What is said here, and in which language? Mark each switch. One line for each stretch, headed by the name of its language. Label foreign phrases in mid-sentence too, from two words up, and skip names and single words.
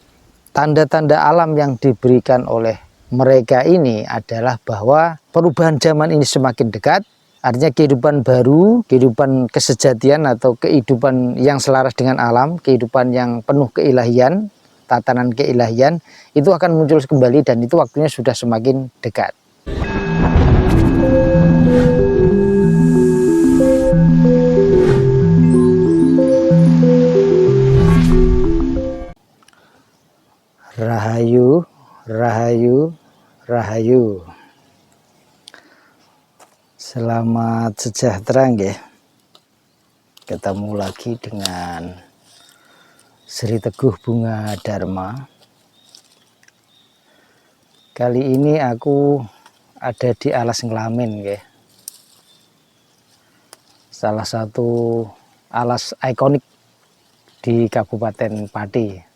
Indonesian: Tanda-tanda alam yang diberikan oleh mereka ini adalah bahwa perubahan zaman ini semakin dekat. Artinya kehidupan baru, kehidupan kesejatian atau kehidupan yang selaras dengan alam, kehidupan yang penuh keilahian, tatanan keilahian, itu akan muncul kembali dan itu waktunya sudah semakin dekat.
Javanese: Rahayu, rahayu, rahayu.
Indonesian: Selamat sejahtera nggih. Ketemu lagi dengan Sri Teguh Bunga Dharma. Kali ini aku ada di Alas Nglamen nggih. Salah satu alas ikonik di Kabupaten Pati.